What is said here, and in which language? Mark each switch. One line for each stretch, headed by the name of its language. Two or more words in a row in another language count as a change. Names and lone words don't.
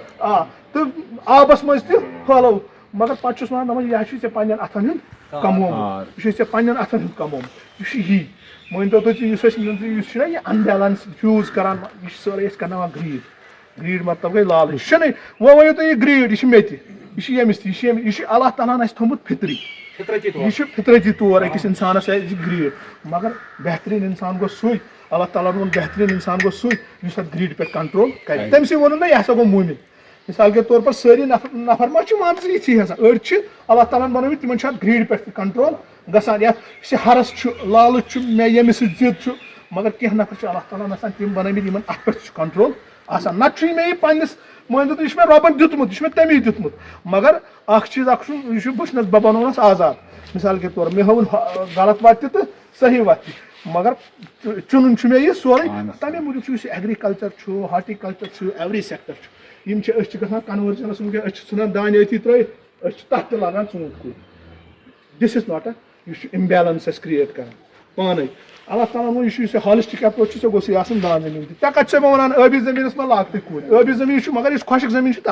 Kashmiri: تہٕ آبَس منٛز تہِ پھٲلووُتھ مگر پَتہٕ چھُس وَنان دَپان یہِ چھُے ژےٚ پنٛنٮ۪ن اَتھَن ہُنٛد کمومُت یہِ چھُے ژےٚ پنٛنٮ۪ن اَتھَن ہُنٛد کمومُت یہِ چھُ یی مٲنۍتو تُہۍ یُس أسۍ یُس چھُنہ یہِ اَنبیلَنس یوٗز کران یہِ چھِ سٲرٕے أسۍ کرناوان گریٖڈ مطلب گٔے لالچ یہِ چھُنہٕ وۄنۍ ؤنِو تُہۍ یہِ گریٖڈ یہِ چھِ مےٚ تہِ یہِ چھِ ییٚمِس تہِ یہِ چھُ اللہ تعالیٰ ہن اَسہِ تھوٚمُت فِطری یہِ چھُ فِطرتی طور أکِس اِنسانَس یہِ گریٖڈ مگر بہتریٖن اِنسان گوٚو سُے اللہ تعالیٰ ہن ووٚن بہتریٖن اِنسان گوٚو سُے یُس اَتھ گریٖڈِ پٮ۪ٹھ کنٹرول کرِ تٔمۍ ووٚنُن نہ یہِ ہسا گوٚو موٗمِن
Urdu: مِثال کے طور پر
Kashmiri: سٲری نفر ما چھِ مان ژٕ یِتھی آسان أڑۍ چھِ اللہ تعالیٰ ہن بنٲومٕتۍ تِمن چھُ اَتھ گریٖڈِ پٮ۪ٹھ تہِ کنٹرول گژھان یَتھ یُس یہِ ہرس چھُ لالٕچ چھُ مےٚ ییٚمِس سۭتۍ ضِد چھُ مگر کینٛہہ نفر چھِ اللہ تعالیٰ ہن آسان تِم بنٲومٕتۍ یِمن اَتھ پٮ۪ٹھ چھُ کنٹرول آسان نتہٕ چھُ مےٚ یہِ پنٕنِس مٲنۍتو تُہۍ یہِ چھُ مےٚ رۄبن دیُتمُت یہِ چھُ مےٚ تَمی دیُتمُت مگر اکھ چیٖز اکھ چھُ یہِ چھُ بہٕ چھُس بہٕ بنوونَس آزاد
Urdu: مِثال کے طور
Kashmiri: مےٚ ہٲوٕن غلط وَتھ تہِ تہٕ صحیح وَتھ تہِ مگر چُنُن چھُ مےٚ یہِ سورُے تَمے موٗجوٗب چھُ یُس یہِ ایٚگرِکَلچر چھُ ہاٹِکَلچر چھُ
English: every sector
Kashmiri: چھُ یِم چھِ أسۍ چھِ گژھان کَنؤرجنس وٕنکیٚن أسۍ چھِ ژھٕنان دانہِ أتی ترٲیِتھ أسۍ چھِ تَتھ تہِ لاگان ژوٗنٛٹھۍ کُلۍ
English: this is not
Kashmiri: یہِ چھُ اِمبیلَنس اَسہِ کِرٛیٹ کران پانے اللہ تعالیٰ ووٚن یہِ چھُ یُس یہِ
English: holistic approach
Kashmiri: چھُ ژےٚ گوٚژھُے آسُن دان زٔمیٖن تہِ ژےٚ کَتہِ چھُسے بہٕ وَنان ٲبی زٔمیٖنَس منٛز لاگتٕے کُلۍ ٲبی زٔمیٖن چھُ مگر یُس خۄشِک زٔمیٖن چھُ